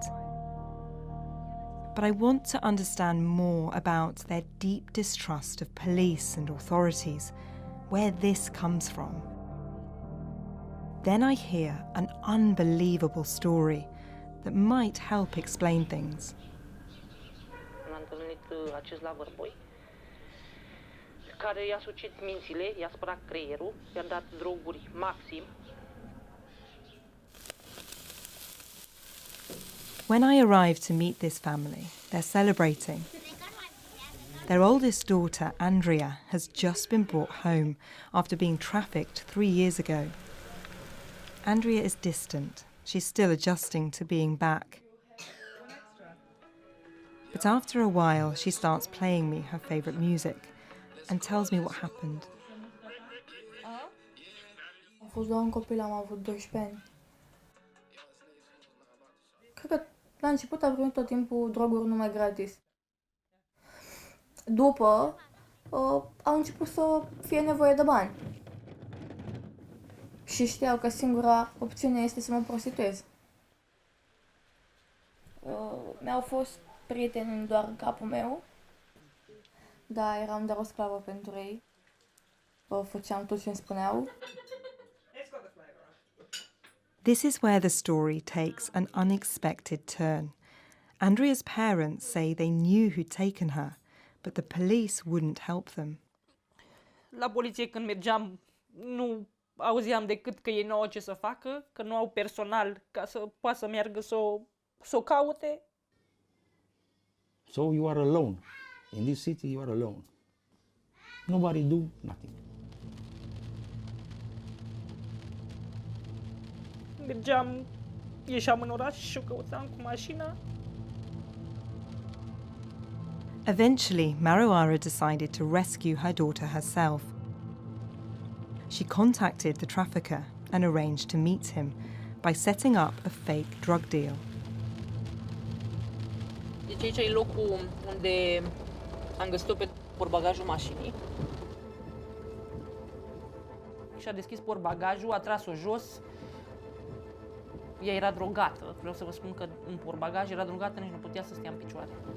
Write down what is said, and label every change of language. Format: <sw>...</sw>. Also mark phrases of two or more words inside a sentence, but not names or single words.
<en>But I want to understand more about their deep distrust of police and authorities, where this comes from. Then I hear an unbelievable story that might help explain things.</en> <ro>Am întâlnit acest la vărboi, care i-a sucit mințile, i-a spărat creierul, i-a dat droguri maxim.</ro> <en>When I arrive to meet this family, they're celebrating. Their oldest daughter, Andrea, has just been brought home after being trafficked 3 years ago. Andrea is distant. She's still adjusting to being back. But after a while, she starts playing me her favourite music and tells me what happened.</en> <ro>Am fost doar un copil, am avut 12 ani. Cred că la început a primit tot timpul droguri numai gratis. După, au început să fie nevoie de bani. Și știau că singura opțiune este să mă prostituez. Mi-au fost prieteni doar în capul meu. Da, eram doar o sclavă pentru ei. Făceam tot ce îmi spuneau.</ro> <en>This is where the story takes an unexpected turn. Andrea's parents say they knew who'd taken her, but the police wouldn't help them.</en> <ro>La poliție când mergeam, nu auzeam decât că ei nu au ce să facă, că nu au personal ca să poată să meargă să o caute.</ro> <en>So you are alone. In this city you are alone. Nobody do nothing.</en> <ro>Ieșeam în oraș și o căutam cu mașina.</ro> <en>Eventually, Marii decided to rescue her daughter herself. She contacted the trafficker and arranged to meet him by setting up a fake drug deal.</en> <ro>Deci aici e locul unde am găsit-o pe portbagajul mașinii. Și-a deschis portbagajul, a tras-o jos. Ea era drogată. Vreau să vă spun că în portbagaj era drogată, nici nu putea să stea în picioare.</ro>